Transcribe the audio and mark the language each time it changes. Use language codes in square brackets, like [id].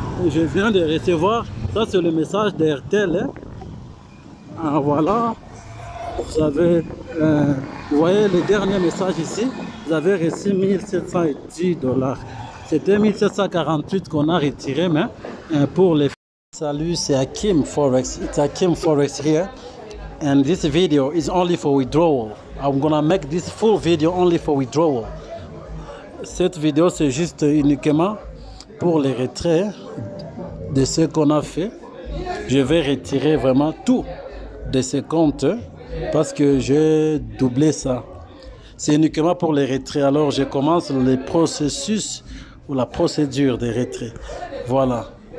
[fr] je viens de recevoir, ça c'est le message d'Airtel. Hein. Ah, voilà, vous avez, vous voyez le dernier message ici, vous avez reçu 1710 $. C'était 1748 qu'on a retiré, mais pour les... Salut, c'est Hakim Forex. [en] It's Hakim Forex here. And this video is only for withdrawal. I'm gonna make this full video only for withdrawal. [fr] Cette vidéo, c'est juste uniquement pour les retraits de ce qu'on a fait. Je vais retirer vraiment tout de ces comptes parce que j'ai doublé ça. C'est uniquement pour les retraits. Alors, je commence le processus ou la procédure des retraits. Voilà.